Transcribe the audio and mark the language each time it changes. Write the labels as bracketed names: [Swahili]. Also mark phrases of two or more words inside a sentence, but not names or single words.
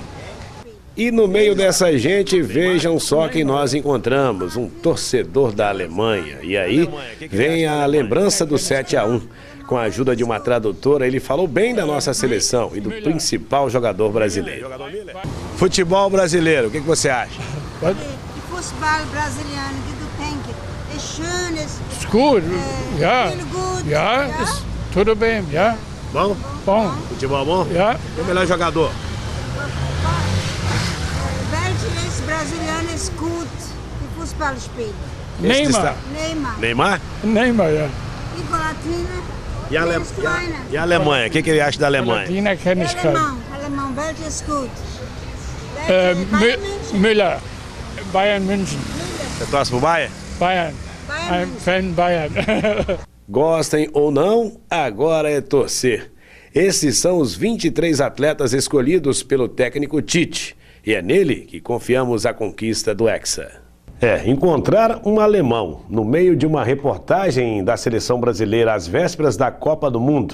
[Portuguese] E no meio dessa gente, vejam só quem nós encontramos, um torcedor da Alemanha. E aí vem a lembrança do 7-1. Com a ajuda de uma tradutora, ele falou bem da nossa seleção e do principal jogador brasileiro. Futebol brasileiro, o que você acha? Futebol brasileiro, o que tu pensa? [German] É schönes. Ist gut, ja. Ja, ist [Portuguese] tudo bem, [German] ja. [Portuguese] Bom? Bom. Futebol bom? [German] Ja. [Portuguese] E o melhor jogador? [German] Welches brasileiro ist gut im Fußballspiel? Neymar. Neymar? Neymar, ja. [Portuguese] E Colatina? E a Alemanha? O que ele acha da Alemanha? [German] Colatina kenne ich keinen. Alemão, welches gut? Müller, Bayern München. [Portuguese] Você torce pro Bayern? [English] Bayern. I'm fan Bayern. [Portuguese] Gostem ou não, agora é torcer. Esses são os 23 atletas escolhidos pelo técnico Tite. E é nele que confiamos a conquista do Hexa. Encontrar um alemão no meio de uma reportagem da seleção brasileira às vésperas da Copa do Mundo.